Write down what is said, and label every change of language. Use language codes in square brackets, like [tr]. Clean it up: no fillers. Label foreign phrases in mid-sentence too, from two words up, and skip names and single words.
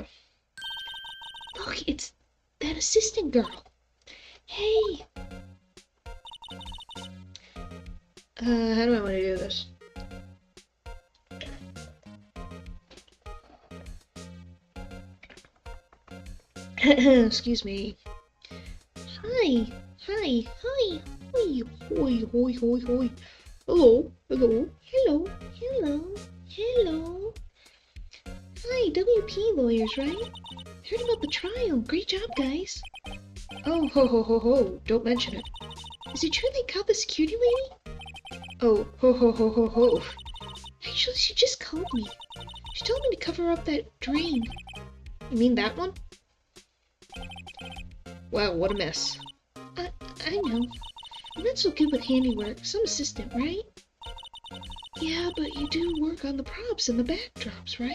[en] Look, it's that assistant girl. Hey! How do I want to do this? Excuse me. Hi! Hi! Hi! Hoi! Hoi, hoi, hoi, hoi. Hello, hello. Hello! Hello! Hello! Hi, WP lawyers, right? Heard about the trial. Great job, guys. Oh, ho, ho, ho, ho. Don't mention it. Is it true they caught the security lady? Oh, ho, ho, ho, ho, ho. Actually, she just called me. She told me to cover up that drain. You mean that one? Wow, what a mess. I know. I'm not so good with handiwork. Some assistant, right? Yeah, but you do work on the props and the backdrops, right?